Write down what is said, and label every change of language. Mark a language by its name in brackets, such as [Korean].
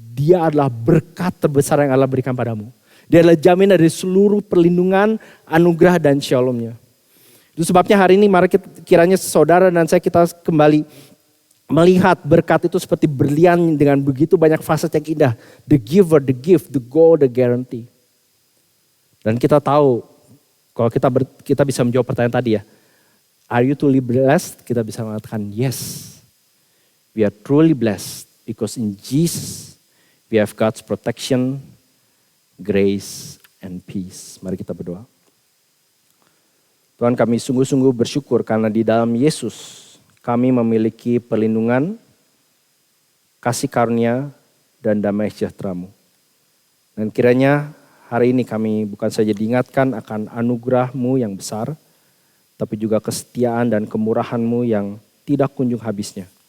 [Indonesian] Dia adalah berkat terbesar yang Allah berikan padamu. Dia adalah jaminan dari seluruh perlindungan, anugerah dan shalomnya. Itu sebabnya hari ini mari kiranya saudara dan saya kita kembali melihat berkat itu seperti berlian dengan begitu banyak facet yang indah. [English] The giver, the gift, the goal, the guarantee. [Indonesian] Dan kita tahu kalau kita bisa menjawab pertanyaan tadi ya. [English] Are you truly blessed? [Indonesian] Kita bisa mengatakan [English] yes. We are truly blessed because in Jesus we have God's protection, grace, and peace. [Indonesian] Mari kita berdoa. Tuhan, kami sungguh-sungguh bersyukur karena di dalam Yesus kami memiliki perlindungan, kasih karunia, dan damai sejahtera-Mu. Dan kiranya hari ini kami bukan saja diingatkan akan anugerah-Mu yang besar, tapi juga kesetiaan dan kemurahan-Mu yang tidak kunjung habisnya.